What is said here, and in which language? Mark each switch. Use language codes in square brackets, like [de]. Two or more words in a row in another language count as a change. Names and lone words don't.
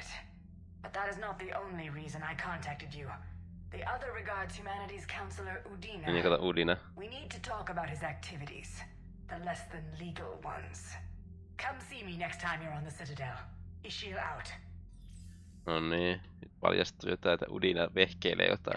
[en] But that is not the only reason I contacted you. The other regards humanity's Counselor Udina. We need to talk about his activities. The less than legal ones. Come see me next time you're on the Citadel. Ishil out. [fi] No niin, nyt paljastuu jotain, että Udina vehkeilee jotain.